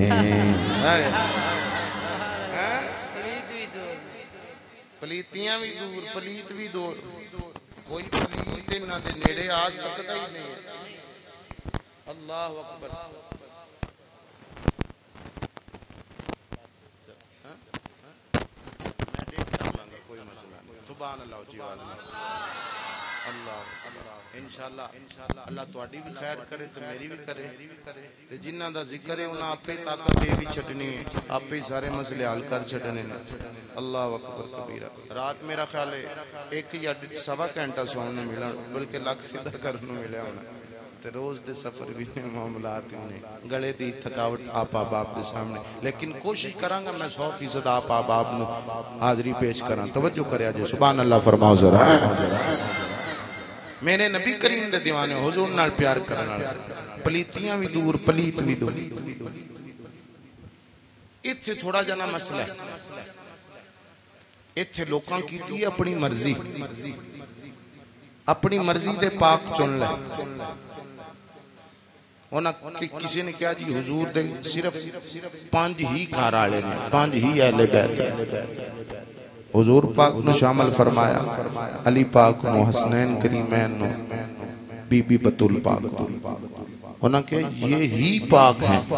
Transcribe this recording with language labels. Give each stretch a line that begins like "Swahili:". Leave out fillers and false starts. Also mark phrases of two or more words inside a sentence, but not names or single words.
Punjabi: پلیتیاں بھی دور پلیت بھی دور کوئی پلیت نہ دے نیڑے آ سکتا ہی نہیں
Arabic: اللہ اکبر
Urdu: میں دیکھ رہا ہوں کوئی مسئلہ نہیں
Arabic: سبحان اللہ انشاءاللہ
Punjabi: اللہ تواڈی بھی خیر کرے تے میری بھی کرے تے جنہاں دا ذکر ہے انہاں اپے طاقت دے بھی چھڈنی ہے اپے سارے مسئلے حل کر چھڈنے نے
Arabic: اللہ اکبر
Punjabi: کبیرہ رات میرا خیال ہے 1 یا 1.5 گھنٹہ سونے نوں ملا بلکہ لگ سیدھا کرن نوں ملیا ہونا تے روز دے سفر بھی معاملات نے گلے دی تھکاوٹ آپ احباب دے سامنے لیکن کوشش کراں گا میں 100% آپ احباب نوں حاضری پیش کراں توجہ کریا جے
Arabic: سبحان اللہ
Punjabi: فرماؤ ذرا میرے نبی کریم دے دیوانے حضور نال پیار کرن والے پلیتیاں بھی دور پلیت بھی دور ایتھے تھوڑا جنا مسئلہ ہے ایتھے لوکاں کیتی ہے اپنی مرضی دے پاک چن لے کسی نے کہا جی حضور دے صرف 5 ہی گھر والے نے 5 ہی اہل بیت حضور پاک نو شامل فرمایا علی پاک نو حسنین کریمین نو بی بی بطول پاک انہاں کہ
Urdu: یہ ہی پاک ہیں